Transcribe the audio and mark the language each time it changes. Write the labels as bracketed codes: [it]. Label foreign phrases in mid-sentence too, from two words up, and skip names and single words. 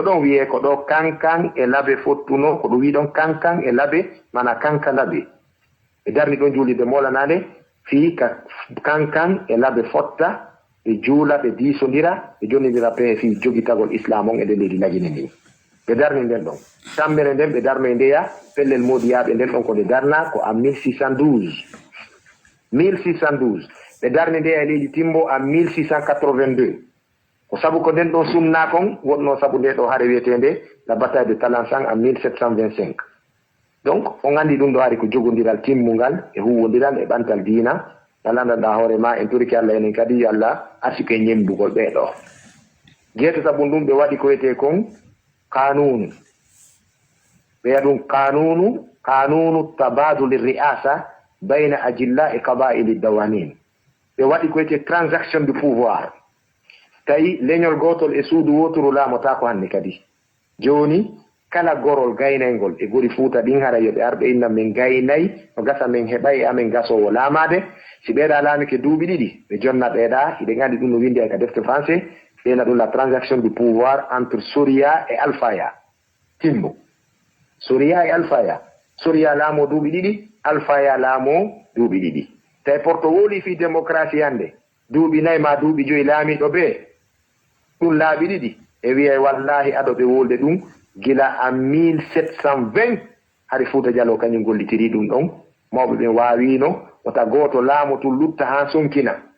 [ff] ɗon wiye ko ɗo kankan e laɓe fottuno ko ɗum wi ɗon kankan e laɓe mana kankalaɓe ɓe darni ɗon julirde molanade fi ka kankan e laɓe fotta ɓe juula ɓe diisodira ɓe jonnidira pe fi jogitagol islam on e nder leydi lagine ndin ɓe darni nden ɗon sammere nden ɓe darno e ndeya pellel modiyaɓe nden ɗon ko ɓe darna ko en 1612 ɓe darni ndeya e leydi timbo en 1682 ko sabu ko nden ɗon sumna kon wonno sabu nde ɗo haare wiyetende [fr] la bataille de [ff] Talansan en 1725 donc on andi ɗum ɗo hari ko jogodiral timmungal e huwodiral e ɓantal diina talandanɗa hoore ma en turiki Allah enen kadi Allah asike ñembugol ɓeɗo jeetataɓum ɗum ɓe waɗi ko wiyete kon kanunu ɓeya ɗum kanunu [ar] تبادل الرئاسة بين الأجلة [ff] e qaba'ili dawanin ɓe waɗi ko wiyete [fr] transaction du pouvoir [ff] tawi leñol gotol e suudu wotoru laamota ko hande kadi joni kala gorol gaynaygol e gori Fuuta ɗin hara yoɓe arɓe inna min gaynayi no gasa min heɓay amin gasowo laamade si ɓeeɗa laamike duuɓi ɗiɗi ɓe jonna ɓeeɗa hiɗen andi ɗum no windi ay ka defte français ɓeena ɗum [fr] la transaction du pouvoir [ff] entre Soria et Alfaya timbo Soria et Alfaya Soria laamo duuɓi ɗiɗi Alfaya laamo duuɓi ɗiɗi tawi porto woli fi démocratie hande duuɓi nayi ma duuɓi joyi laamiɗo ɓe ɗum laaɓi ɗiɗi e wiyay wallahi aɗo ɓe wolde ɗum gila en 1720 hari Fuuta Jallo kañum gollitiri ɗum ɗon mawɓe ɓen waawino wota gooto laamotul lutta haa sonkina